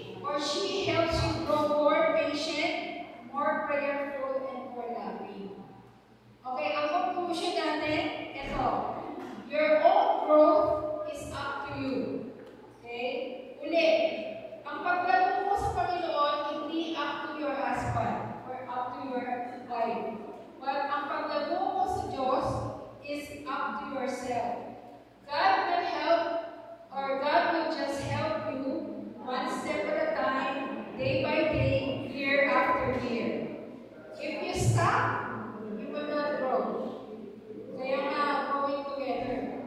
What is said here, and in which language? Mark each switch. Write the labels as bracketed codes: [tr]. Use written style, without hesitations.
[en] or she helps you grow more patient, more prayerful, and more loving. [tl] Okay, ang conclusion natin, ito. [en] Your own growth is up to you. Okay? [tl] Ulit, ang paglago mo sa Panginoon, hindi [en] up to your husband or up to your wife. But [tl] ang paglago mo sa Diyos [en] is up to yourself. God will help, or God will just help you one step at a time, day by day, year after year. If you stop, you will not grow. [tl] Kaya nga, [en] growing together.